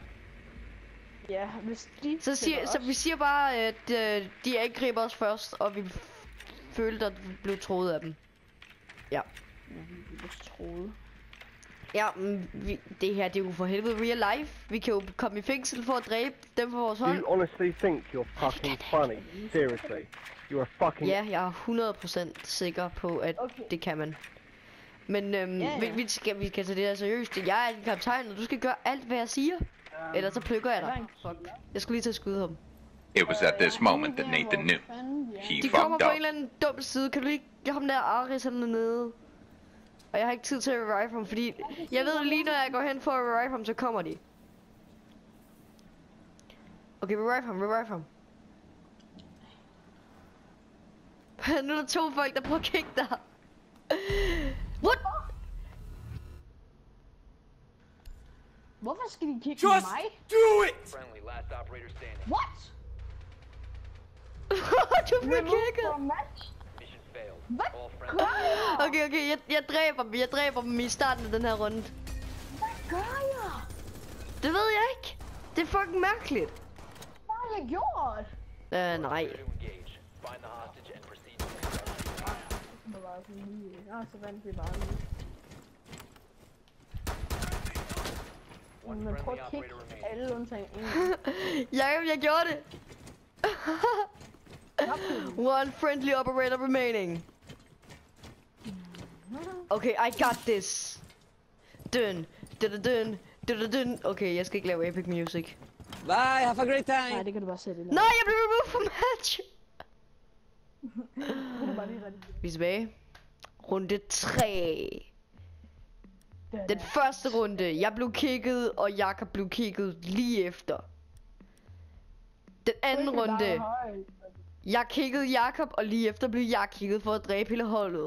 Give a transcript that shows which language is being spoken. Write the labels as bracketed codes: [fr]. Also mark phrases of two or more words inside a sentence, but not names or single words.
[da] Ja, hvis de Så vi siger bare, at de angriber os først, og vi følte, at vi blev troet af dem. Ja. Vi blev troet. Ja, det her, det er jo for helvede [en] real life. [da] Vi kan jo komme i fængsel for at dræbe dem for vores hold. [en] You honestly think you're fucking funny? Seriously? You are fucking... [da] Ja, jeg er 100% sikker på, at det kan man. Men vi skal tage det her seriøst. Jeg er en kaptajn, og du skal gøre alt, hvad jeg siger. Ellers så plukker jeg dig. Fuck. Jeg skulle lige til at skyde ham. [en] It was at this moment that Nathan knew. He [da] De kommer [en] fucked [da] på en [en] up. [da] eller anden dum side. Kan du ikke give ham der Aris nede? Og jeg har ikke tid til at revive ham, fordi jeg ved lige når jeg går hen for at revive ham, så kommer de. Okay, revive ham. Nu er der 2 folk, der prøver at kigge dig. What? Hvorfor skal de kigge på mig? [en] do it! [da] What? Du bliver kigget. Hvad gør jeg? Okay, jeg dræber dem i starten af den her runde. Hvad gør jeg? Det ved jeg ikke. Det er fucking mærkeligt. Hvad har jeg gjort? Nej. Så vandt vi bare lige. Men prøv at kigge alle undtagen en. Jeg gjorde det. [en] One friendly operator remaining. Okay, I got this. Dun. [da] Okay, jeg skal ikke lave [en] epic music. Bye, have a great time. [da] Nej, det kan du bare sætte. Nej, jeg blev [en] removed from match. [da] Vi er tilbage. Runde 3. Den første runde, jeg blev kicket, og Jakob blev kicket lige efter. Den anden runde, jeg kiggede Jakob, og lige efter blev jeg kigget for at dræbe hele holdet.